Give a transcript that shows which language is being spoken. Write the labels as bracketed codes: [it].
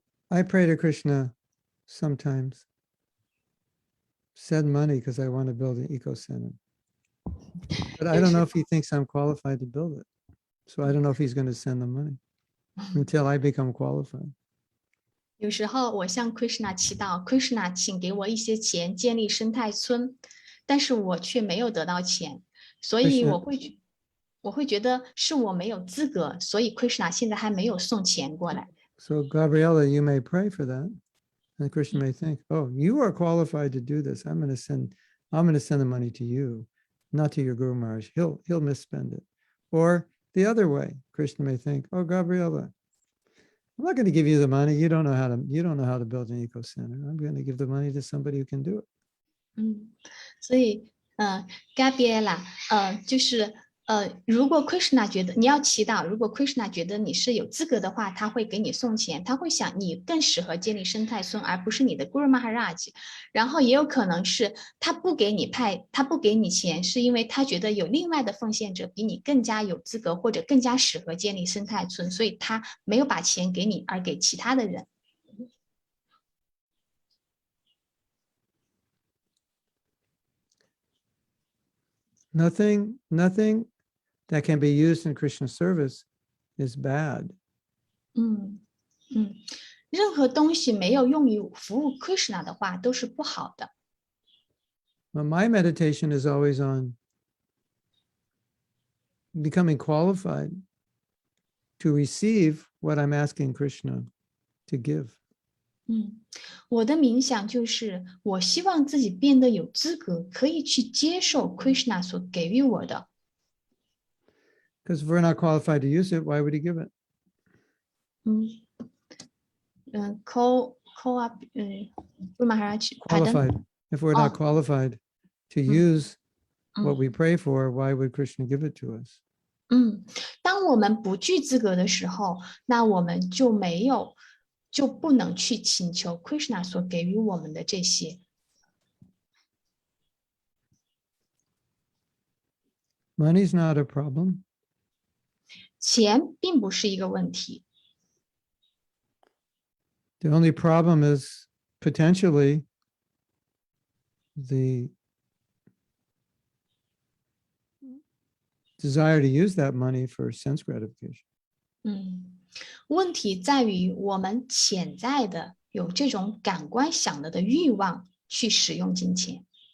[en] I pray to Krishna sometimes, send money because I want to build an eco center. But I don't know if he thinks I'm qualified to build it. So I don't know if he's going to send the money until I become qualified. [zh] 有时候我向 Krishna 祈祷 ，Krishna 请给我一些钱建立生态村，但是我却没有得到钱，所以我会觉得是我没有资格，所以 Krishna 现在还没有送钱过来。 [en] So Gabriella, you may pray for that. And Krishna may think, oh, you are qualified to do this. I'm going to send the money to you, not to your Guru Maharaj. He'll misspend it. Or the other way, Krishna may think, oh, Gabriella, I'm not going to give you the money. You don't know how to build an eco center. I'm going to give the money to somebody who can do it. [zh] 所以Gabriela 就是如果 Krishna 觉得你要祈祷，如果 Krishna 觉得你是有资格的话，他会给你送钱，他会想你更适合建立生态村，而不是你的 Guru Maharaj。然后也有可能是他不给你钱，是因为他觉得有另外的奉献者比你更加有资格或者更加适合建立生态村，所以他没有把钱给你，而给其他的人。 [en] Nothing that can be used in Krishna service is bad. [zh] 任何东西没有用于服务 Krishna 的话，都是不好的。 [en] Well, my meditation is always on becoming qualified to receive what I'm asking Krishna to give. [zh] 我的冥想就是我希望自己变得有资格，可以去接受 Krishna 所给予我的。 [en] Because if we're not qualified to use it, why would he give it? Call up Maharaj. Qualified. If we're not qualified to use what we pray for, why would Krishna give it to us? [zh] 当我们不具资格的时候，那我们就不能去请求 Krishna 所给予我们的这些。 [en] Money is not a problem. [zh] 钱并不是一个问题。 [en] The only problem is potentially the desire to use that money for sense gratification. [zh] 问题在于我们潜在的有这种感官享乐的欲望去使用金钱，